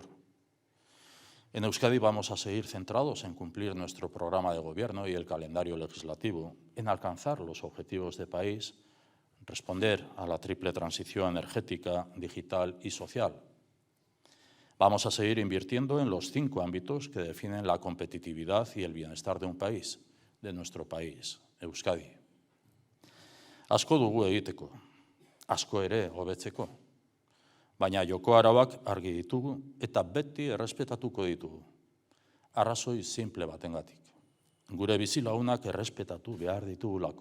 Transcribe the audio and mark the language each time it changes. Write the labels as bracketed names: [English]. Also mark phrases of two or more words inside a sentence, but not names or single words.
[Spanish] En Euskadi vamos a seguir centrados en cumplir nuestro programa de gobierno y el calendario legislativo, en alcanzar los objetivos de país, responder a la triple transición energética, digital y social. Vamos a seguir invirtiendo en los 5 ámbitos que definen la competitividad y el bienestar de un país, de nuestro país, Euskadi. [Basque] Asko dugu egiteko, asko ere hobetzeko, baina joko arauak argi ditugu eta beti errespetatuko ditugu. Arrazoi simple batengatik. Gure bizilagunak errespetatu behar ditugulako.